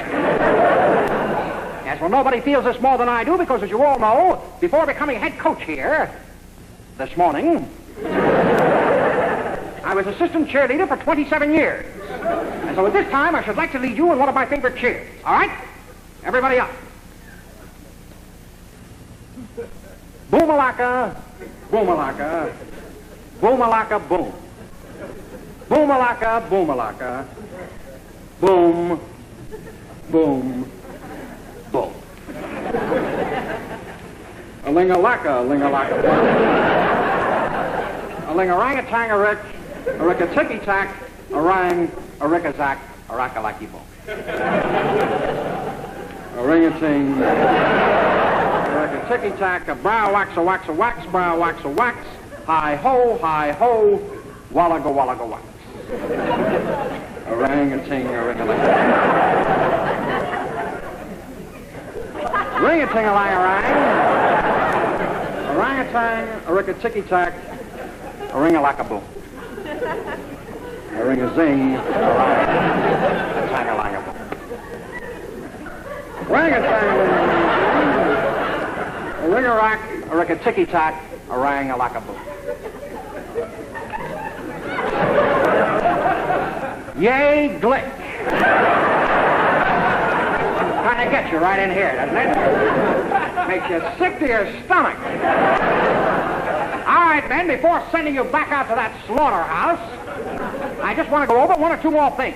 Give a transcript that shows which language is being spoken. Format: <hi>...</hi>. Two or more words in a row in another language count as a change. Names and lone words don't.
<en>Yes, well, nobody feels this more than I do because, as you all know, before becoming head coach here this morning, I was assistant cheerleader for 27 years. And so at this time, I should like to lead you in one of my favorite cheers. All right? Everybody up. Boom-a-laka, boom-a-laka, boom-a-laka, boom. Boom-a-laka, boom-a-laka, boom, boom, boom. A ling-a-laka, ling-a-laka, boom. A ling-a-rang-a-tang-a-rick, a rick-a-ticky-tack, a rang, a rick-a-zack, a rack-a-lacky-boom. A ring-a-ting, a rick-a-ticky-tack, a brow-wax-a-wax-a-wax, brow-wax-a-wax, hi-ho, wallaga-wallaga-wax. A rang-a-ting, a ring-a-ling. Ring-a-ting-a-lang-a-rang, a rang-a-tang, a rick-a-ticky-tack, a ring-a-lack-a-boom. A ring-a-zing, a rang-a-tang-a-lang-a-boom. Ring-a-tang, a ring-a-rack, a rick-a-ticky-tack, a rang-a-lack-a-boom. Yay, glick. Kind of gets you right in here, doesn't it? Makes you sick to your stomach. All right, men, before sending you back out to that slaughterhouse, I just want to go over one or two more things.</en>